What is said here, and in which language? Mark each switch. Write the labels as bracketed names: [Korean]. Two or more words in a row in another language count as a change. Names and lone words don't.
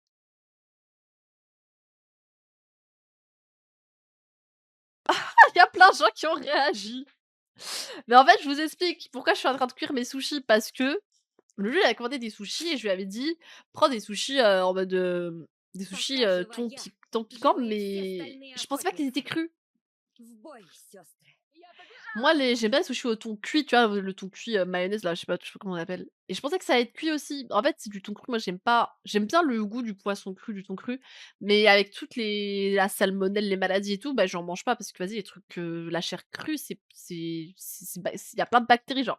[French] Il y a plein de gens qui ont réagi. Mais en fait, je vous explique pourquoi je suis en train de cuire mes sushis. Parce que le jeu, il a commandé des sushis et je lui avais dit prends des sushis en mode des sushis thon piquant, mais je pensais pas qu'ils étaient crus. [Russian] В бой, сестры. [French] Moi, j'aime bien les sushis au thon cuit, tu vois, le thon cuit mayonnaise, là, je sais pas comment on appelle. Et je pensais que ça allait être cuit aussi. En fait, c'est du thon cru. Moi, j'aime pas. J'aime bien le goût du poisson cru, du thon cru. Mais avec toutes la salmonelle, les maladies et tout, bah, j'en mange pas parce que, vas-y, les trucs, la chair crue, il y a plein de bactéries, genre.